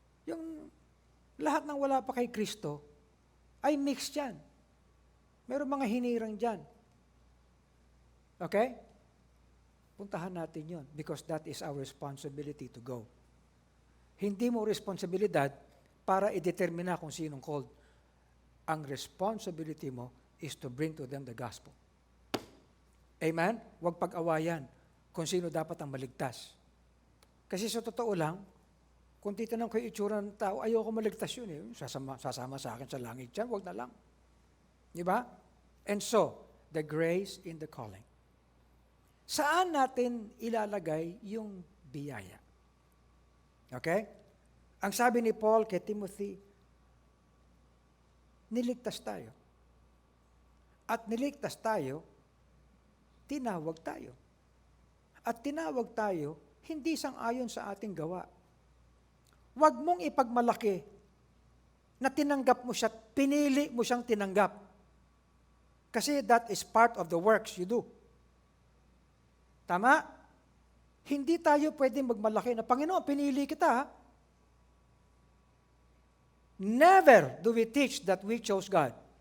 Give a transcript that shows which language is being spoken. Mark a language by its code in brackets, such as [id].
[tl] Yung lahat ng wala pa kay Kristo ay mixed yan. Meron mga hinirang dyan. Okay? Puntahan natin yun [en] because that is our responsibility to go. [tl] Hindi mo responsibilidad para i-determine kung sinong called. [en] Ang responsibility mo is to bring to them the gospel. Amen? [tl] Huwag pag-awayan kung sino dapat ang maligtas. Kasi sa totoo lang, kung titanong ko yung itsura ng tao, ayoko maligtas yun eh. Sasama sa akin sa langit yan, huwag na lang. Di ba? [en] And so, the grace in the calling. [tl] saan natin ilalagay yung biyaya? Okay? Ang sabi ni Paul kay Timothy, niligtas tayo. At niligtas tayo, tinawag tayo. At tinawag tayo, hindi sang-ayon sa ating gawa. Huwag mong ipagmalaki na tinanggap mo siya, pinili mo siyang tinanggap. [en] Kasi that is part of the works you do. Tama? [tl] Hindi tayo pwedeng magmalaki na, Panginoon, pinili kita, ha? [en] Never do we teach that we chose God.